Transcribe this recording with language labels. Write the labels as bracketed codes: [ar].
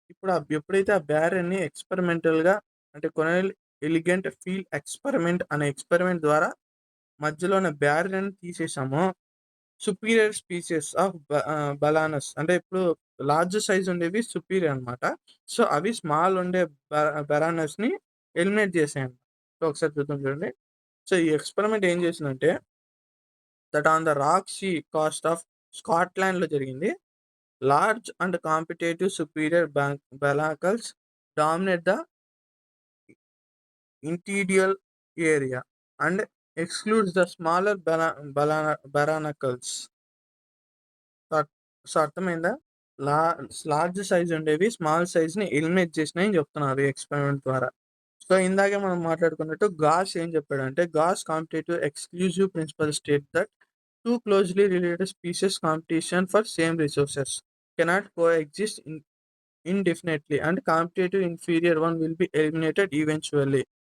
[te] ఇప్పుడు ఎప్పుడైతే ఆ బ్యారియర్‌ని ఎక్స్‌పెరిమెంటల్‌గా అంటే కొనెల్ ఎలిగెంట్ ఫీల్డ్ ఎక్స్‌పెరిమెంట్ అనే ఎక్స్‌పెరిమెంట్ ద్వారా మధ్యలో ఉన్న బ్యారియర్‌ని తీసేసామో, సుపీరియర్ స్పీషీస్ ఆఫ్ బనానాస్ అంటే ఇప్పుడు లార్జ్ సైజ్ ఉండేవి సుపీరియర్ అనమాట. సో, అవి స్మాల్ ఉండే బ బనానాస్‌ని ఎలిమినేట్ చేసాయన్నమాట. సో, ఒకసారి చూద్దాం చూడండి. సో, ఈ ఎక్స్‌పెరిమెంట్ ఏం చేసిందంటే, [en] that on the rock sea coast of [te] స్కాట్లాండ్‌లో జరిగింది. [en] Large and competitive superior balancals dominate the interior area and excludes the smaller barnacles. [te] So so అర్థమైందా? లా లార్జ్ సైజ్ ఉండేవి స్మాల్ సైజ్‌ని ఎలిమినేట్ చేసినాయని చెప్తున్నారు ఈ ఎక్స్‌పెరిమెంట్ ద్వారా. సో, ఇందాకే మనం మాట్లాడుకున్నట్టు గాస్ ఏం చెప్పాడంటే, [en] Gause competitive exclusive principle state that two closely related species competition for same resources cannot coexist indefinitely and competitive inferior one will be eliminated eventually.